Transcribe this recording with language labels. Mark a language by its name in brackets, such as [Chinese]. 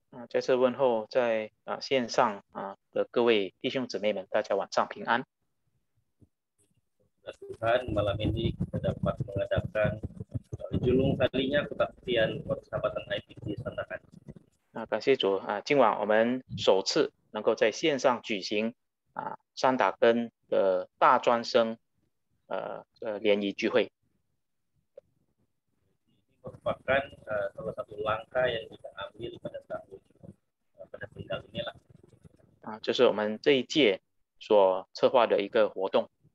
[Chinese] 再次问候在线上的各位弟兄姊妹们，大家晚上平安。 [Malay] Tuhan, malam ini kita dapat mengadakan julung kalinya kebaktian persahabatan IPT Sandakan. [Chinese] 感谢主今晚我们首次能够在线上举行三打根的大专生联谊聚会。 [Malay] Ini merupakan salah satu langkah yang kita ambil pada tanggal inilah. [Chinese] 这是我们这一届所策划的一个活动。